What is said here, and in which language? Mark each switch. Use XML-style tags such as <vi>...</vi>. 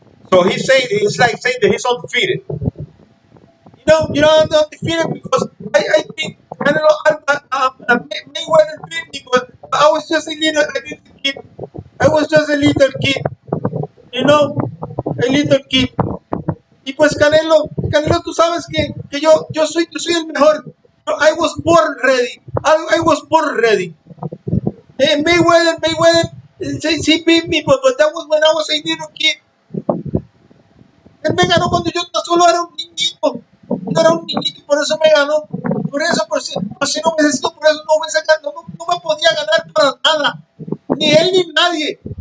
<en>So he's like saying that he's undefeated. I'm undefeated because I think Canelo Mayweather beat me, but I was just a little kid. I was just a little kid, a little kid.</en> <es>Y pues Canelo, tú sabes que yo soy el mejor.</es> <en>I was born ready. I was born ready. Mayweather, he beat me, but that was when I was a little kid.</en> <es>Él me ganó cuando yo solo era un niñito. Yo era un niñito y por eso me ganó. Por si no hubiese sido por eso, no me podía ganar para nada. Ni él ni nadie.</es>